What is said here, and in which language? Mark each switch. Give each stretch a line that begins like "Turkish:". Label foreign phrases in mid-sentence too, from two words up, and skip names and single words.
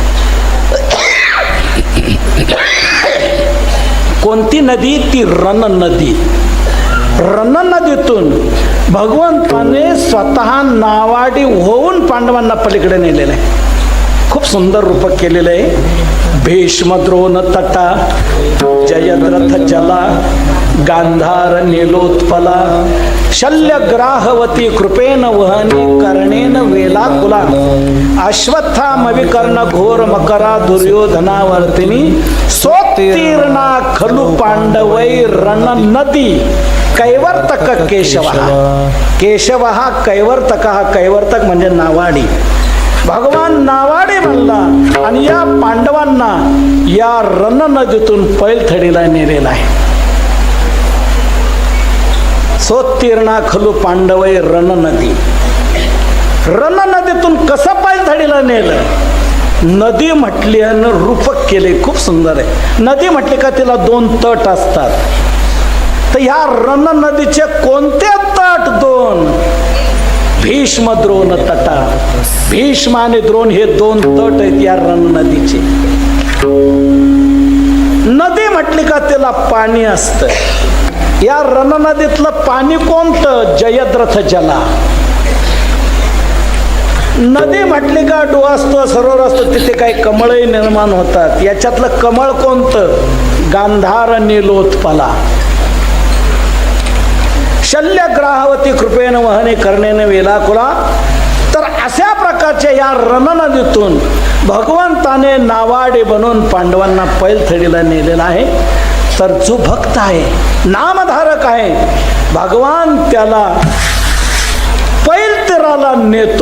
Marathi: कोणती नदी? ती रण नदी. रण नदीतून भगवंताने स्वतः नावाडी होऊन पांडवांना पलीकडे नेलेलं आहे. खूप सुंदर रूपक केलेलं आहे.
Sanskrit: भीष्म द्रोण तटा जयद्रथ जला गांधार नीलोत्पला शल्य ग्राहवती कृपेन वहनी कर्णेन वेलाकुला अश्वत्थाम विकर्ण घोर मकरा दुर्योधनावर्तिनी सोत्तीर्णा खलु पांडवै रण नदी कैवर्तक केशव.
Marathi: केशव हा कैवर्तक, हा कैवर्तक म्हणजे नावाडी. भगवान नावाडी बनला आणि या पांडवांना या रण नदीतून पैलथडीला नेलेला आहे.
Sanskrit: सोत्तीर्णा खलु पांडवै रण नदी.
Marathi: रण नदीतून कसं पैलथडीला नेलं? नदी म्हटली आणि रूपक केले, खूप सुंदर आहे. नदी म्हटली का तिला 2 तट असतात. तर ह्या रण नदीचे कोणते तट?
Sanskrit: 2. भीष्म द्रोण तटा.
Marathi: भीष्म आणि द्रोण हे 2 तट आहेत या रण नदीचे. नदी म्हटली का त्याला पाणी असतं. या रण नदीतलं पाणी कोणतं?
Sanskrit: जयद्रथ जला.
Marathi: नदी म्हटली का डोह असतो, सरोवर असतो, तिथे काही कमळही निर्माण होतात. याच्यातलं कमळ कोणतं?
Sanskrit: गांधार नीलोत्पला. शल्य ग्राहवती कृपेन वहने कर्णेने वेलाकुला.
Marathi: तर अशा प्रकारच्या या रण नदीतून भगवंताने नावाडे बनवून पांडवांना पैलथडीला नेलेला आहे. तर जो भक्त आहे, नामधारक आहे, भगवान त्याला पैलतीराला नेतो.